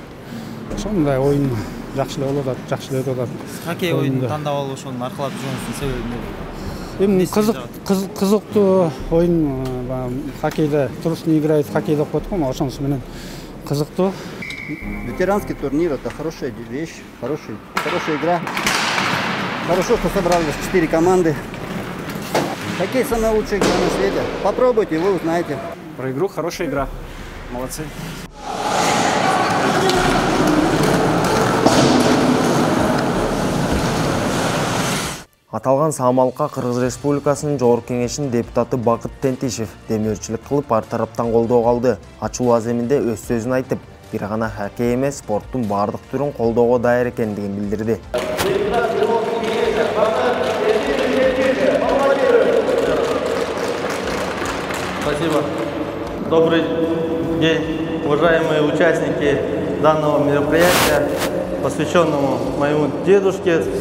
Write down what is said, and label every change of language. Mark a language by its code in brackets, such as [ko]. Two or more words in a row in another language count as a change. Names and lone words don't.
[ky] Ошондой оюн жакшы эле болуп атат, жакшы эле өтүп атат. Хоккей оюнун тандап алып ошону аркалап жүргөнүнүн себеби эмне? Эми кызыктуу оюн, хоккейде [ru] трусный играет, [ky] хоккейде окуп аткам, ошонусу менен кызыктуу. [ru] Ветеранский турнир — это хорошая вещь, хорошая игра. Хорошо, что собрались 4 команды. Хоккей — самая лучшая игра на свете. Попробуйте, вы узнаете. Про игру хорошая игра. Молодцы. [ky] Аталган саамалыкка Кыргыз Республикасынын Жогорку Кеңешинин депутаты Бакыт Тентишев демөөрчүлүк кылып, ар тараптан колдоо алды. Ачуу аземинде өз сөзүн айтып, бир гана хоккей эмес, спорттун бардык түрүн колдоого даяр экендигин билдирди. [ru] Спасибо. Добрый день, уважаемые участники данного мероприятия, посвященному моему дедушке.